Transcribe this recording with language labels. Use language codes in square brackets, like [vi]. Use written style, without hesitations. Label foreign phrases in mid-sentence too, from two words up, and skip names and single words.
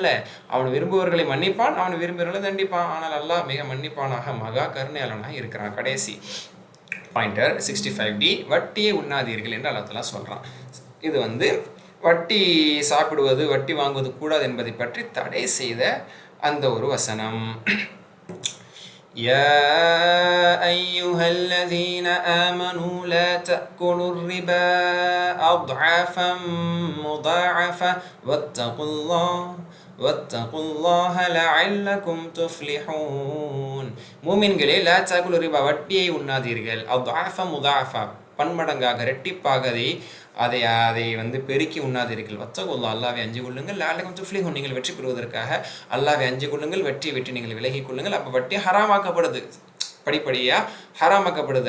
[ta] அவன் விரும்புவர்களை மன்னிப்பான், அவன் விரும்புவர்களை தண்டிப்பான். ஆனால் அல்லாஹ் மிக மன்னிப்பானாக மகா கருணையாளனாக இருக்கிறான். கடைசி பாயிண்டர் 65D வட்டியை உண்ணாதீர்கள் என்று [ar] الله تعالى [ta] சொல்கிறான். இது வட்டி சாப்பிடுவது, வட்டி வாங்குவது கூடாது என்பதை பற்றி தடை செய்த அந்த ஒரு வசனம். [ar] يا أيها الذين آمنوا لا تأكلوا الربا أضعافا مضاعفة واتقوا الله لعلكم تفلحون. [ta] மூமின்களே [ar] لا تأكلوا ربا [ta] வட்டியை உண்ணாதீர்கள். [ar] أضعافا مضاعفة [ta] பன்மடங்காக இரட்டிப்பாக அதை பெருக்கி உண்ணாதீர்கள். வத்தகுல்லாஹ் அல்லாஹ்வை அஞ்சிக் கொள்ளுங்கள். [ar] لعلكم تفلحون [ta] நீங்கள் வெற்றி பெறுவதற்காக அல்லாஹ்வை அஞ்சிக் கொள்ளுங்கள். வெற்றி நீங்கள் விலகிக் கொள்ளுங்கள். அப்போ வட்டி ஹராமாக்கப்படுது, படிப்படியாக ஹராமாக்கப்படுது.